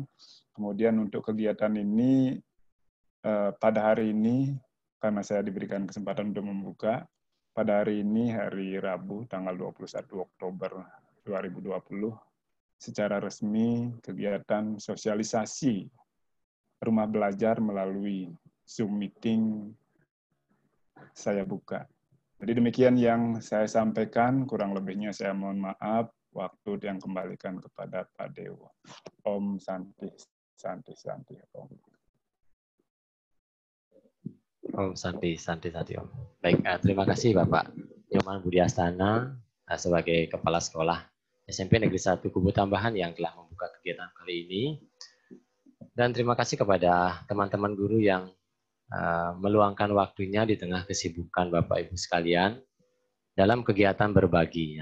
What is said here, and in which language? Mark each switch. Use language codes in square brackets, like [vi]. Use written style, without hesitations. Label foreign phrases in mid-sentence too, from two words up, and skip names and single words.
[id] Kemudian untuk kegiatan ini pada hari ini, karena saya diberikan kesempatan untuk membuka, pada hari ini, hari Rabu, tanggal 21 Oktober 2020, secara resmi kegiatan sosialisasi rumah belajar melalui Zoom meeting saya buka. Jadi demikian yang saya sampaikan, kurang lebihnya saya mohon maaf, waktu yang kembalikan kepada Pak Dewa. [sa] Om Santi, Santi, Santi, Om. Om Santi, Santi, Santi, Om. [id] Baik, terima kasih Bapak Nyoman Budi Astana sebagai Kepala Sekolah SMP Negeri 1 Kubu Tambahan yang telah membuka kegiatan kali ini. Dan terima kasih kepada teman-teman guru yang meluangkan waktunya di tengah kesibukan Bapak Ibu sekalian dalam kegiatan berbagi.